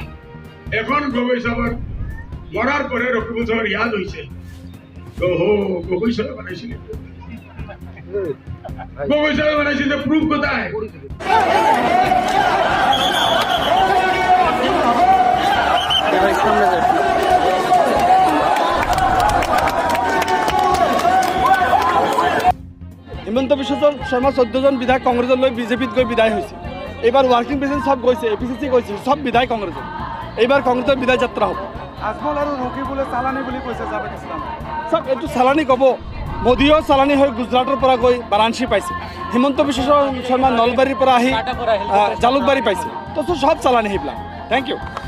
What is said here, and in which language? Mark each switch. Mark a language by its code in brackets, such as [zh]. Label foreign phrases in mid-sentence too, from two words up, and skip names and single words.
[bn] এখন গগৈ সাহেবের মরার পরে রকিবুল সাহেবের ইয়াদ হয়েছে, তো গগৈ সাহেব বানাইছিল, গগৈ সাহেব বানাইছিল, প্রুফ কোথায়? হিমন্ত বিশ্ব শর্মা ১৪ জন বিধায়ক কংগ্রেসের লৈ বিজেপিত গৈ বিদায় হয়েছে। এবার [en] working president [bn] সব গৈছে, এপিসিসি গৈছে, সব বিধায়ক কংগ্রেসের। এইবার কংগ্রেসের বিদায় যাত্রা হব। [as] আজমল আৰু ৰকিবুলে চালানী বুলি কৈছে জাভেদ ইছলাম। সব এইটো চালানী কব। মোদীও চালানী হৈ গুজৰাটৰ পৰা গৈ বাৰাণসী পাইছে, হিমন্ত বিশ্ব শৰ্মা নলবাৰীৰ পৰা আহি জালুকবাৰী পাইছে, তো সব চালানী সেইবিলাক। [en] thank you.